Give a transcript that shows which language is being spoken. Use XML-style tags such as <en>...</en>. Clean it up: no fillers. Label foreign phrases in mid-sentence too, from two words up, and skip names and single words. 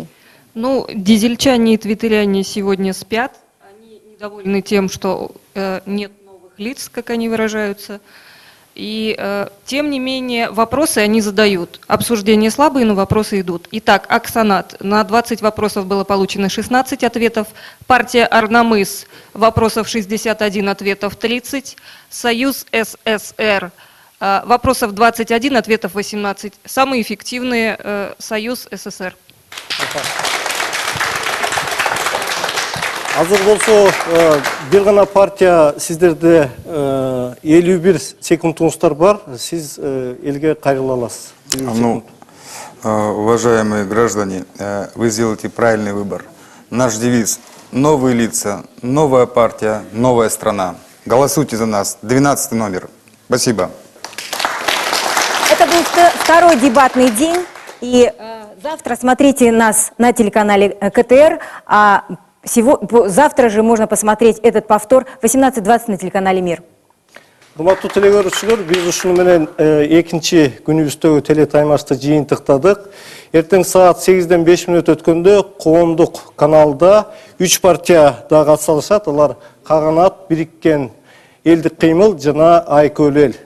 <ru>Ну, дизельчане и твиттеряне сегодня спят. Они недовольны тем, что нет новых лиц, как они выражаются. И тем не менее вопросы они задают. Обсуждения слабые, но вопросы идут. Итак, Аксанат. На 20 вопросов было получено 16 ответов. Партия Ар намыс. Вопросов 61, ответов 30. Союз СССР. Вопросов 21, ответов 18. Самые эффективные Союз СССР.</ru> <ky>Азыр болсо, бир гана партия сиздерде 51 секундуңуздар бар. Сиз элге кайрыла аласыз.</ky> <ru>Ну, уважаемые граждане, вы сделаете правильный выбор. Наш девиз – новые лица, новая партия, новая страна. Голосуйте за нас. 12 номер. Спасибо. Это был второй дебатный день. И завтра смотрите нас на телеканале КТР. Завтра же можно посмотреть этот повтор 18:20 на телеканале «Мир».</ru> <ky>Урматтуу телекөрүүчүлөр, биз ушуну менен экинчи күнүбүздөгү телетаймашты жыйынтыктадык. Эртең саат 8-ден 5 мүнөт өткөндө коомдук каналда 3 партия дагы атсалышат. Алар Каганат, Бириккен элдик кыймыл жана Айкөл эл.</ky>